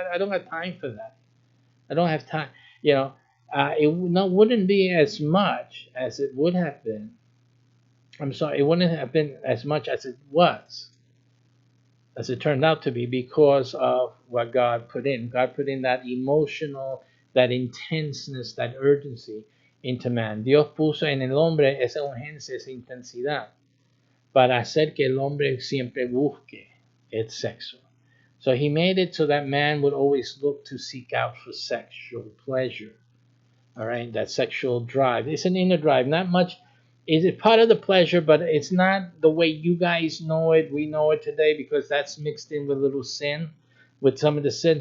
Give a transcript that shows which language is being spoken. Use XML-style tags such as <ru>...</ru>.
<en>I don't have time for that. I don't have time. You know, wouldn't be as much as it would have been. I'm sorry, it wouldn't have been as much as it was, as it turned out to be, because of what God put in. God put in that emotional, that intenseness, that urgency into man.</en> <es>Dios puso en el hombre esa urgencia, esa intensidad, para hacer que el hombre siempre busque el sexo.</es> <en>So he made it so that man would always look to seek out for sexual pleasure. All right, that sexual drive. It's an inner drive. Not much. Is it part of the pleasure, but it's not the way you guys know it. We know it today because that's mixed in with a little sin, with some of the sin.</en>